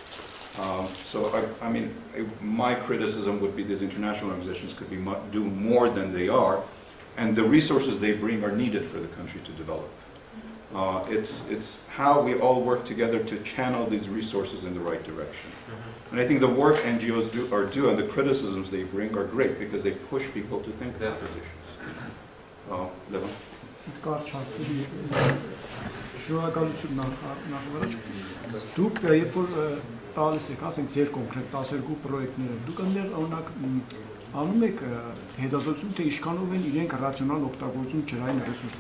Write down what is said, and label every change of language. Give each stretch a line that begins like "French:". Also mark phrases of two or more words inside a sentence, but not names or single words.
English: I mean, my criticism would be these international organizations could do more than they are, and the resources they bring are needed for the country to develop. It's how we all work together to channel these resources in the right direction. And I think the work NGOs do and the criticisms they bring are great because they push people to think their positions. Levan.
Armenian: Շնորհակալություն նախ դուք երբ որ տալիս եք, ասենք ձեր կոնկրետ 12 պրոյեկտները, դուք այնտեղ օրինակ անում եք հետազոտություն, թե ինչքանով են իրենք ռացիոնալ օգտագործում ջրային ռեսուրսը,